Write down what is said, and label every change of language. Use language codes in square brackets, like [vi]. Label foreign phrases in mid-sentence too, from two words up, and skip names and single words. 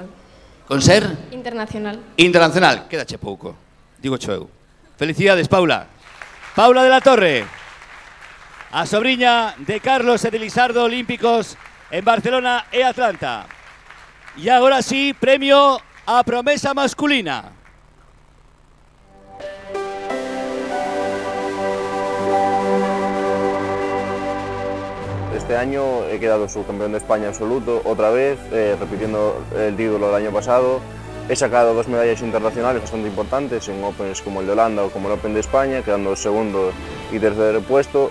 [gl] Con ser? Internacional. Internacional, quédache pouco, digo cho eu. Felicidades, Paula. Paula de la Torre, a sobriña de Carlos e de Lizardo, olímpicos en Barcelona e Atlanta. E agora sí, premio a promesa masculina. [es] Este año he quedado subcampeón de España absoluto, otra vez, repitiendo el título del año pasado. He sacado 2 medallas internacionales bastante importantes en Opens como el de Holanda o como el Open de España, quedando segundo y tercer puesto.